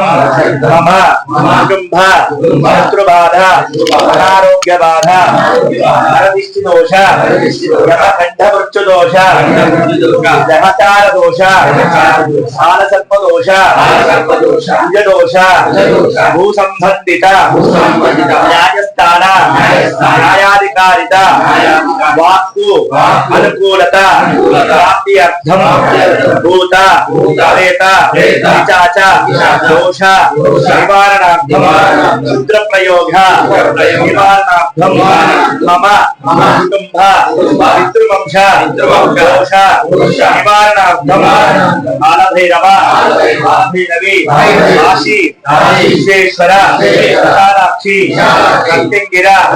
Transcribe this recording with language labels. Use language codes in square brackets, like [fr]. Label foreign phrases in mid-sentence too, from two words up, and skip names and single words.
[sa] मम कुटुंब शत्रुबाधा अनारोग्य बाधा नरदिष्टि दोष यमकंठ मृत्यु दोष ग्रहचार दोष बालसर्प दोष कुज दोष भू संबंधित न्यायस्थान न्यायाधिकारिता वास्तु అనుకూలత ప్రాప్త్యర్థం భూత ప్రేత పిశాచ దోష నివారణార్థం రుద్ర ప్రయోగ నివారణార్థం మమ కుటుంబ పితృవంశ దోష నివారణార్థం కాలభైరవ భైరవి కాశీ విశ్వేశ్వర విశాలాక్షి ప్రత్యంగిర